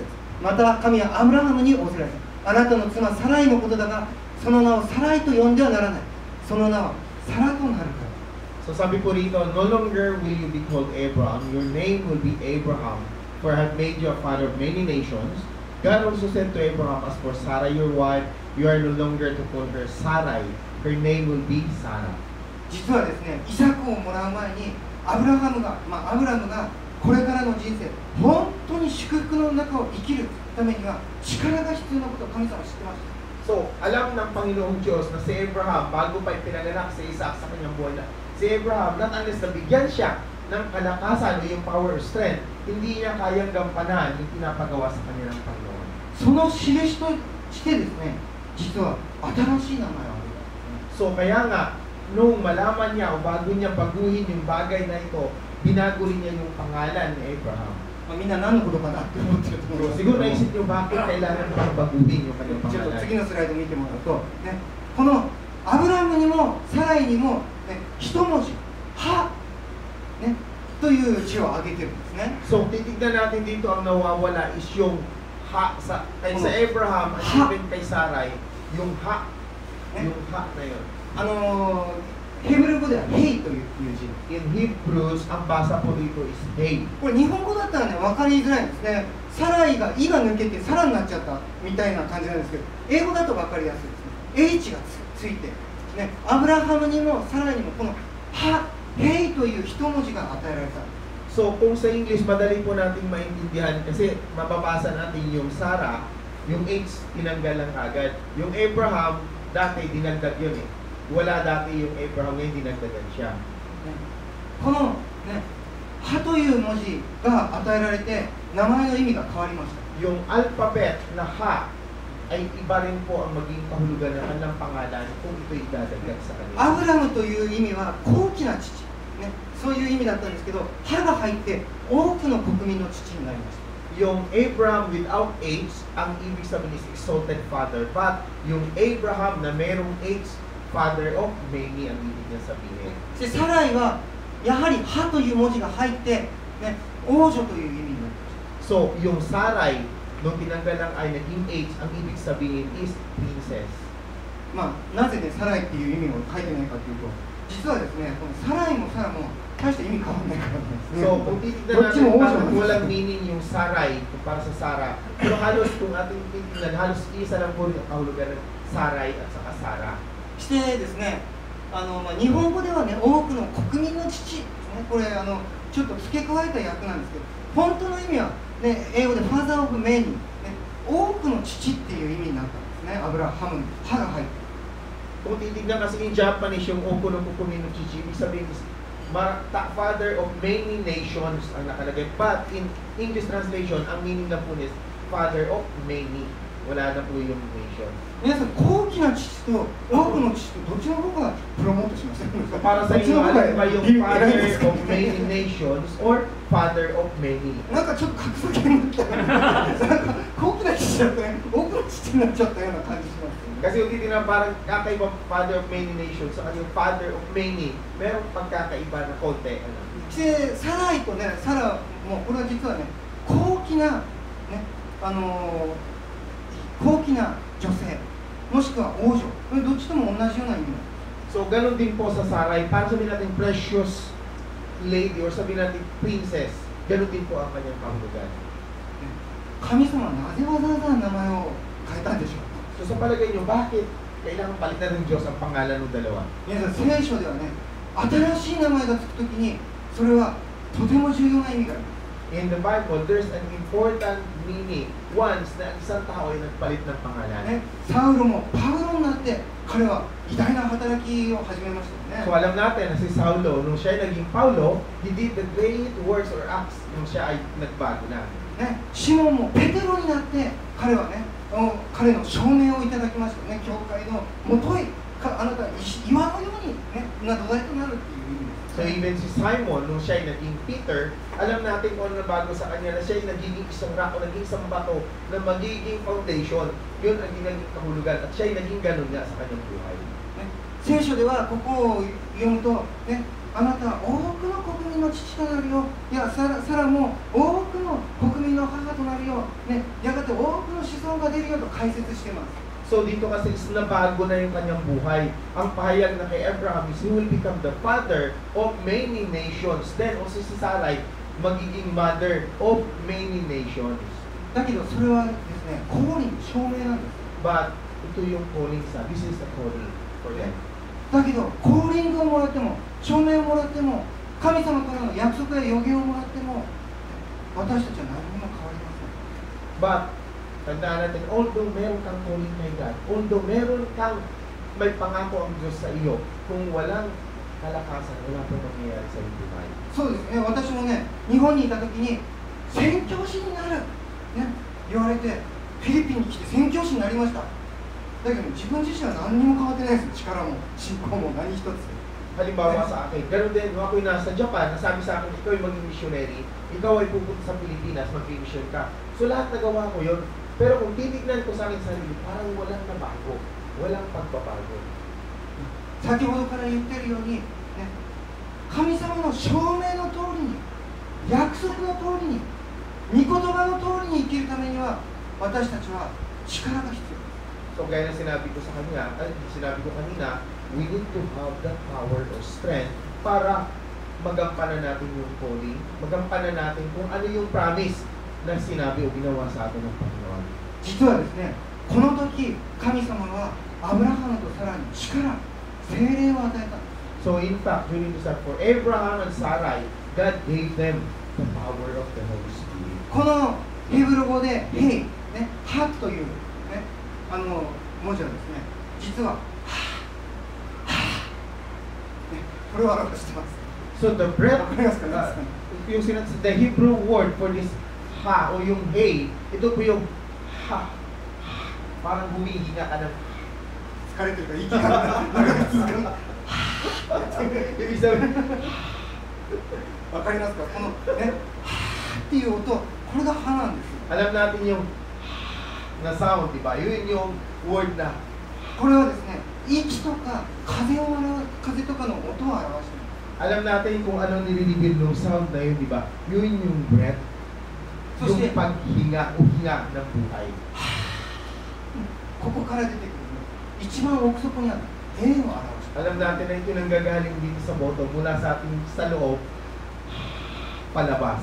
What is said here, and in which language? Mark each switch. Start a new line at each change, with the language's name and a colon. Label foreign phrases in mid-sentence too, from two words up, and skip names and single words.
Japanese: また神はアブラハムに仰せられた。あなたの妻サライのことだが、その名をサライと呼んではならない。その名はサラとなるから。
Filipino: So sabi po rito,
English: no longer will you be called Abraham, your name will be Abraham, for I have made you a father of many nations. God also said to Abraham, as for Sarah your wife, you are no longer to call her Sarai, her name will be Sarah.
Japanese: 実はですね、イサクをもらう前にアブラムがこれからの人生、本当に祝福の中を生きるためには力が必要なことを神様は知ってました。
Filipino: So, alam ng Panginoong Diyos na si Abraham, bago pa ipinanganak si Isaac sa kanyang buhay na, si Abraham,
English: not unless
Filipino: nabigyan siya ng kalakasan o yung
English: power or strength,
Filipino: hindi niya kayang gampanan yung pinapagawa sa kanya ng Panginoon.
Japanese: その印としてですね、実は新しい名前をあげた。
Filipino: So, kaya nga, nung malaman niya o bago niya baguhin yung bagay na ito, binago rin niya yung pangalan ni Abraham.
Japanese: みんな何のことかなって思ってると思います。
Filipino: Siguro naisip niyo bakit kailangan pang baguhin yung kanyang
Japanese: ちょっと
Filipino: pangalan.
Japanese: 次のスライド見てもらうと、ね、このアブラムにもサライにも、ね、一文字、は、ね、という字を挙げてるんですね。
Filipino: So, titignan natin dito ang nawawala is yung ha sa Abraham at even kay Sarai, yung ha, yung ha na yun.
Japanese: ヘブル語ではヘイという字。
English: In Hebrews,
Filipino: ang basa po dito is hey.
Japanese: これ日本語だったらね、分かりづらいんですね。サライがイが抜けてサラになっちゃったみたいな感じなんですけど、英語だと分かりやすいですね。H がついて、ね、アブラハムにもサラにもこのは、ヘイという一文字が与えられた。
Filipino: So, kung sa English, madali po natin maintindihan kasi mababasa natin yung Sarah, yung H, tinanggal lang agad. Yung Abraham, dati dinagdag yun eh. Wala dati yung Abraham, ngayon dinagdagan siya.
Japanese: このね、はという文字が与えられて、名前の意味が変わりました。
Filipino: Yung alphabet na ha ay iba rin po ang maging kahulugan ng kanilang pangalan kung ito idadagdag sa kanila.
Japanese: アブラムという意味は高貴な父、ね、そういう意味だったんですけど、はが入って多くの国民の父になりました。
Filipino: Yung Abraham
English: without H,
Filipino: ang ibig sabihin is
English: exalted father.
Filipino: But yung Abraham na merong H,
English: father of many
Filipino: ang ibig niya sabihin.
Japanese: でサライはやはりはという文字が入って、ね、王女という意味になりました。
Filipino: So, yung Sarai, nung tinanggal ang I, naging H, ang ibig sabihin is princess.
Japanese: まあ、なぜね、サライっていう意味を書いてないかというと、実はですね、このサライもサラも大して意味変わらないからなんですね。
Filipino: So, kung titignan natin, parang walang meaning yung Sarai para sa Sarah. Pero halos kung ating titignan, halos isa lang po yung kahulugan ng Sarai at saka Sarah.
Japanese: してですね、日本語ではね、多くの国民の父、ね、これちょっと付け加えた訳なんですけど、本当の意味は、ね、英語で
English: Father of Many、
Japanese: ね、多くの父っていう意味になったんですね。アブラハムに歯が入って。
Filipino: Kung titignan kasi
English: in Japanese
Filipino: yung
Japanese: 多くの国民の父,
Filipino: ibig sabihin is
English: father of many nations
Filipino: ang nakalagay.
English: But in English translation,
Filipino: ang meaning na po is father of many. Wala na po yung nation.
Japanese: 皆さん、高貴な父と多くの父とどっちの方がプロモートしませんか？
Filipino: So para sa inyo, alin ba yung
English: father of many nations or father of many?
Japanese: なんかちょっと格差権みたいな、なんか高貴な父だったね、多くの父になっちゃったような感じします。
Filipino: Kasi yung titignan parang kakaiba
English: father of many nations
Filipino: sa yung
English: father of many,
Filipino: merong pagkakaiba na konti.
Japanese: で、サライとね、サラもこれは実はね、高貴な、ね、高貴な女性、もしくは王女、これどっちとも同じような意味なんです。
Filipino: So, ganun din po sa Sarai. Para sabihin natin
English: precious lady
Filipino: or sabihin natin princess, Ganun din po ang kanyang kahulugan.
Japanese: 神様はなぜわざわざ名前を変えたんでしょうか。
Filipino: So sa palagay nyo, bakit kailangan palitan ng Diyos ang pangalan ng dalawa?
Japanese: 皆さん、聖書ではね、新しい名前がつくときに、それはとても重要な意味があります。
English: In the Bible, there's an important meaning once
Filipino: na isang tao ay nagpalit ng pangalan.
Japanese: ね、サウロもパウロになって彼は偉大な働きを始めましたよ
Filipino: So
Japanese: ね。
Filipino: alam natin na si Saulo, nung siya ay naging Paulo,
English: he did the great works or acts
Filipino: nung siya ay nagbago na.
Japanese: ね、シモンもペテロになって彼はね、彼の証明をいただきましたよね。教会のもといあなたは岩のように、ね、な土台となるっていう意味です。
Filipino: So even si Simon, nung siya ay naging Peter, alam natin kung ano na bago sa kanya na siya ay nagiging isang rock o naging isang bato na magiging foundation. Yun ang ginaging kahulugan at siya ay naging ganun nga sa kanyang buhay.
Japanese: ね、聖書ではここを読むと、ね、あなたは多くの国民の父となるよ。いや、サラも多くの国民の母となるよ。ね、やがて多くの子孫が出るよと解説しています。
Filipino: So dito kasi is nabago na yung kanyang buhay. Ang pahayag na kay Abraham
English: is he will become the father of many nations. Then also
Filipino: si Sarai, magiging
English: mother of many nations.
Japanese: だけどそれはですね、公認、証明なんです。
Filipino: But ito yung calling sa,
English: this is the calling for them.
Japanese: だけど、コーリングをもらっても、証明をもらっても、神様からの約束や予言をもらっても、私たちは何にも変わりません。
Filipino: But, tandaan natin, although meron kang calling kay God, although meron kang may pangako ang Diyos sa iyo, kung walang kalakasan, wala pong mangyayari sa iyong buhay.
Japanese: そうですね、私もね、日本にいたときに、宣教師になる、ね、言われて、フィリピンに来て宣教師になりました。だけど自分自身は何にも変わってないです。力も信仰も何一つ。
Filipino: Halimbawa sa akin, ganoon din, nung ako'y nasa Japan, nasabi sa akin, ikaw ay maging missionary, ikaw ay pupunta sa Pilipinas, mag-mission ka. So lahat nagawa ko yun. Pero kung titignan ko sa akin sarili, parang walang nabago, walang pagbabago.
Japanese: 先ほどから言ってるように、ね、神様の証明の通りに、約束の通りに、御言葉の通りに生きるためには、私たちは力が必要。
Filipino: So gaya na sinabi ko sa kanya, sinabi ko kanina,
English: we need to have that power or strength
Filipino: para magampanan natin yung calling, magampanan natin kung ano yung promise na sinabi o ginawa sa atin ng Panginoon.
Japanese: 実はですね、この時、神様はアブラハムとサラに力、聖霊を与えた。
English: So in fact, during this time, for Abraham and Sarai, God gave them the power of the Holy Spirit.
Japanese: このヘブル語で、ヘイ、ね、ハという、ね、文字はですね、実は、ね、これを表してます。
English: So the breath,
Japanese: わかりますか？
Filipino: yung
English: the Hebrew word for this
Filipino: ha o yung hey, ito po yung ha. Parang humihinga ka ng
Japanese: 疲れてるから息が長く続く。
Filipino: ibig sabihin,
Japanese: わかりますか？このね、っていう音、これが歯なんです。
Filipino: alam natin yung na sound, di ba? Yun yung word na
Japanese: これはですね、息とか風とかの音を表しています。
Filipino: alam natin kung ano nililibid ng sound na yun, di ba? Yun yung breath, So, yung paghinga o hinga ng buhay.
Japanese: ここから出てくる一番奥底にある霊を表しています。
Filipino: Alam natin na ito nanggagaling dito sa boto mula sa ating sa loob palabas.